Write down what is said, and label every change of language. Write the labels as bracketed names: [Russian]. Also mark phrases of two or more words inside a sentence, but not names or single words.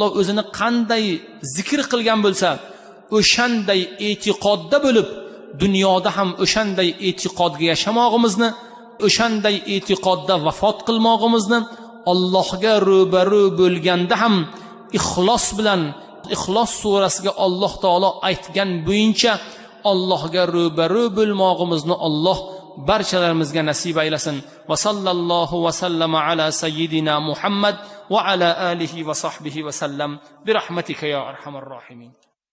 [Uzbek] o'zini qanday zikr qilgan bo'lsa, o'shanday e'tiqodda bo'lib, dunyoda ham o'shanday e'tiqodga yashamog'imizni, o'shanday e'tiqodda vafot qilmog'imizni, Allohga ro'baro bo'lganda ham ixlos bilan, Ixlos surasiga Alloh taolo aytgan bo'yicha Allohga ro'baro bo'lmog'imizni Alloh barchalarimizga nasib aylasin. [Arabic] وصلى الله وسلم على سيدنا محمد وعلى آله وصحبه وسلم برحمتك يا أرحم الراحمين.